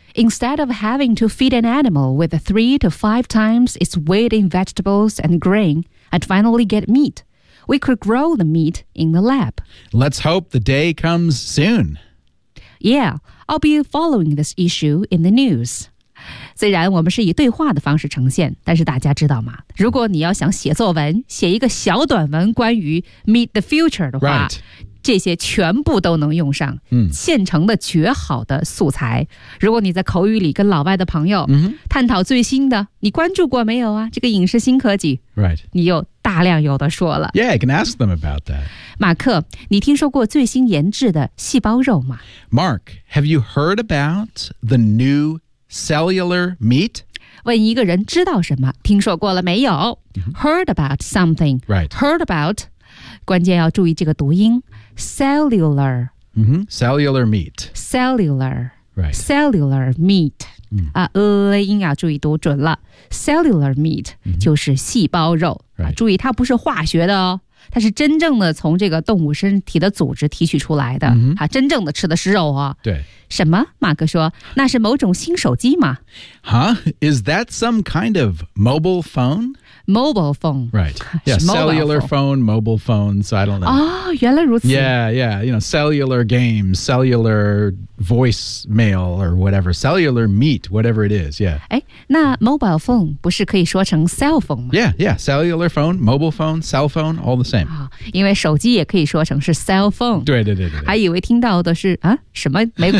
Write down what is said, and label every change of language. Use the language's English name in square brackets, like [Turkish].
[English] Instead of having to feed an animal with 3 to 5 times its weight in vegetables and grain and finally get meat, we could grow the meat in the lab. Let's hope the day comes soon. Yeah, I'll be following this issue in the news. [Chinese] 虽然我们是以对话的方式呈现，但是大家知道吗？如果你要想写作文，写一个小短文关于 [English] Meet the Future [Chinese] 的话、 [English] right. [Chinese] 这些全部都能用上，现成的绝好的素材。如果你在口语里跟老外的朋友探讨最新的，你关注过没有啊？这个影视新科技 [English] ，right？ [Chinese] 你有大量有的说了。 [English] Yeah, I can ask them about that. [Chinese] 马克，你听说过最新研制的细胞肉吗 [English] ？Mark, have you heard about the new cellular meat？ [Chinese] 问一个人知道什么，听说过了没有、？ [English] Heard about something? Right. Heard about. [Chinese] 关键要注意这个读音。Cellular. [English] Mm-hmm. Cellular meat. Cellular. Right. [Chinese] Cellular meat. 音要注意读准了。 Cellular meat、就是细胞肉、 [English] right. [Chinese] 注意它不是化学的哦，它是真正的从这个动物身体的组织提取出来的、真正的吃的是肉哦。对。什么？马克说，那是某种新手机吗 [English] ？Huh? Is that some kind of mobile phone? Mobile phone. Right. Yeah. Cellular phone, mobile phones. I don't know. [Chinese] Oh, 原来如此。 [English] Yeah, yeah. You know, cellular games, cellular voicemail or whatever, cellular meat, whatever it is. Yeah. [Chinese] 哎，那 mobile phone 不是可以说成 cell phone 吗 [English] ？Yeah, yeah. Cellular phone, mobile phone, cell phone, all the same. [Chinese] 因为手机也可以说成是 cell phone。对对对对。还以为听到的是啊什么没。